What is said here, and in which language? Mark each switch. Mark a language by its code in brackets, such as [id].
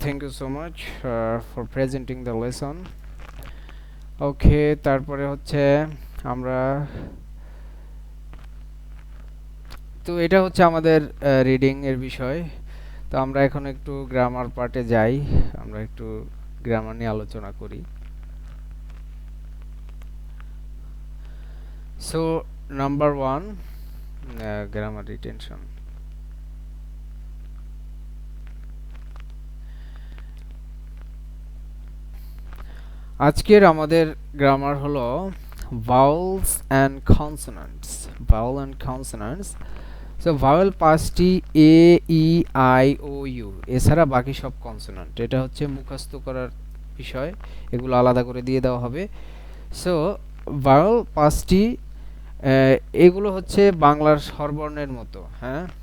[en] Thank you so much for presenting the lesson. [bn] Okay, তারপরে হচ্ছে আমরা, তো এটা হচ্ছে আমাদের রিডিং এর বিষয়। তো আমরা এখন একটু গ্রামার পার্টে যাই, আমরা একটু গ্রামার নিয়ে আলোচনা করি। So number 1, grammar retention. আজকের আমাদের গ্রামার হলো [en] vowels and consonants, vowel and consonants. [bn] So vowel 5টি এ, ই, আই, ও, ইউ, এছাড়া বাকি সব কনসোনান্ট। এটা হচ্ছে মুখস্থ করার বিষয়, এগুলো আলাদা করে দিয়ে দেওয়া হবে। সো ভাওয়েল 5টি, এগুলো হচ্ছে বাংলার স্বরবর্ণের মতো, হ্যাঁ।